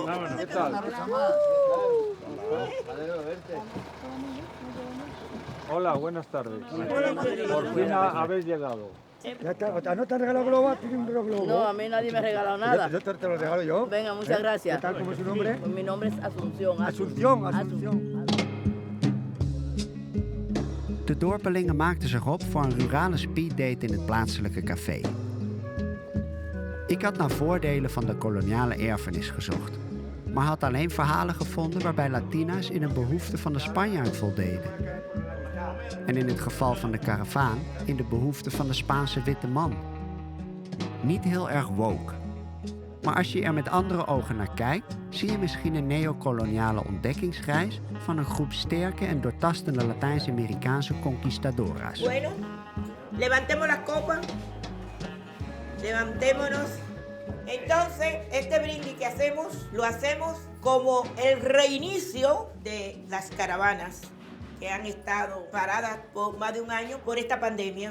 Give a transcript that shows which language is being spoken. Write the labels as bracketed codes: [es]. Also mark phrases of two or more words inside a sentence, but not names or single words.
[es] Vámonos. ¿Qué tal? Hola, buenas tardes. Por fin habéis llegado. ¿No te han regalado globos? ¿Tienes un globo? No, a mí nadie me ha regalado nada. Yo te lo regalo yo. Venga, muchas gracias. ¿Qué tal? ¿Cómo es su nombre? Pues mi nombre es Asunción. Asunción. [nl] De dorpelingen maakten zich op voor een rurale speeddate in het plaatselijke café. Ik had naar voordelen van de koloniale erfenis gezocht, maar had alleen verhalen gevonden waarbij Latina's in een behoefte van de Spanjaard voldeden. En in het geval van de karavaan in de behoefte van de Spaanse witte man. Niet heel erg woke. Maar als je er met andere ogen naar kijkt, zie je misschien een neocoloniale ontdekkingsreis van een groep sterke en doortastende Latijns-Amerikaanse conquistadoras. [es] Bueno, levantemos las copas, levantémonos. Entonces, este brindis que hacemos, lo hacemos como el reinicio de las caravanas que han estado paradas por más de un año por esta pandemia.